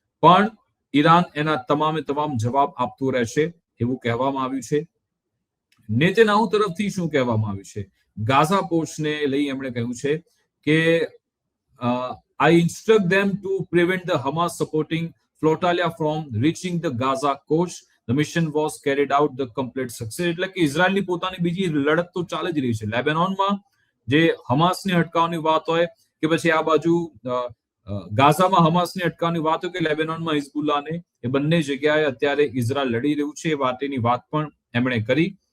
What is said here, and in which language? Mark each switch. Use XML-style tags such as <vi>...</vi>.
<gu>પણ ઈરાન એના તમામ જવાબ આપતું રહેશે એવું કહેવામાં આવ્યું છે. નેતન્યાહુ તરફથી શું કહેવામાં આવ્યું છે? ગાઝા પોસ્ટને લઈ એમણે કહ્યું છે કે</gu> <en>I instruct them to prevent the Hamas supporting flotilla from reaching the Gaza coast. The mission was carried out the complete success.</en> <gu>એટલે કે ઇઝરાયલની પોતાની બીજી લડત તો ચાલી જ રહી છે. લેબેનોનમાં જે હમાસને અટકાવવાની વાત હોય કે પછી આ બાજુ ગાઝામાં હમાસને અટકાવવાની વાત હોય કે લેબેનોનમાં હિઝબુલ્લાને, એ બંને જગ્યાએ અત્યારે ઇઝરાયલ લડી રહ્યું છે એ વાતની વાત પણ એમણે કરી.</gu>